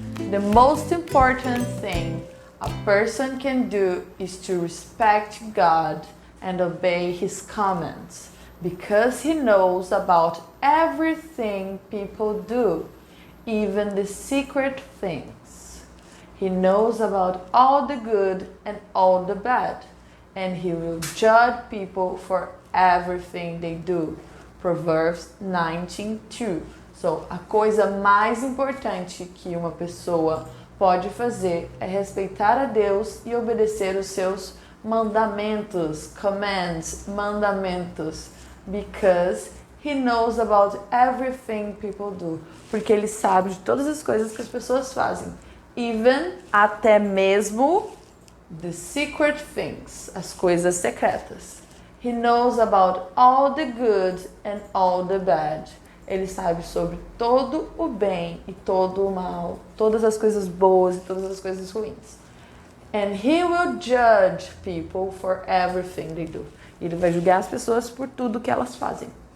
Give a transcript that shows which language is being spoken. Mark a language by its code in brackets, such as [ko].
[en] The most important thing a person can do is to respect God and obey His commands, because He knows about everything people do, even the secret things. He knows about all the good and all the bad, and He will judge people for everything they do. [pt] Provérbios 19:2. So, a coisa mais importante que uma pessoa pode fazer é respeitar a Deus e obedecer os seus mandamentos, commands, mandamentos, [en] because He knows about everything people do, [pt] porque Ele sabe de todas as coisas que as pessoas fazem, even, até mesmo, [en] the secret things, [pt] as coisas secretas. [en] He knows about all the good and all the bad. [pt] Ele sabe sobre todo o bem e todo o mal, todas as coisas boas e todas as coisas ruins. [en] And He will judge people for everything they do. [pt] Ele vai julgar as pessoas por tudo que elas fazem.